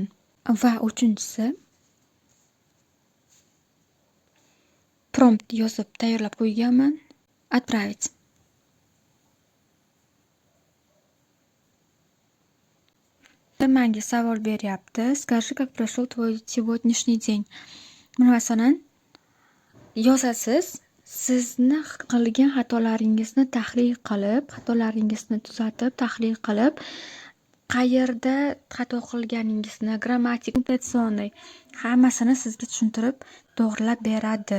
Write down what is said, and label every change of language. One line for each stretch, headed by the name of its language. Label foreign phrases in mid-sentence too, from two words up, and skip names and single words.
Uzbek: Va uchinchisi, prompt yozib tayyorlab qo'yganman. Отправить. Menga savol beryapti.
Russian: Скажи, как прошел твой сегодняшний день.
Uzbek: Masalan, yozasiz, sizni qilgan xatolaringizni tahlil qilib, xatolaringizni tuzatib, tahlil qilib, qayerda xato qilganingizni, grammatik, punktsionniy hammasini sizga tushuntirib, to'g'rilab beradi.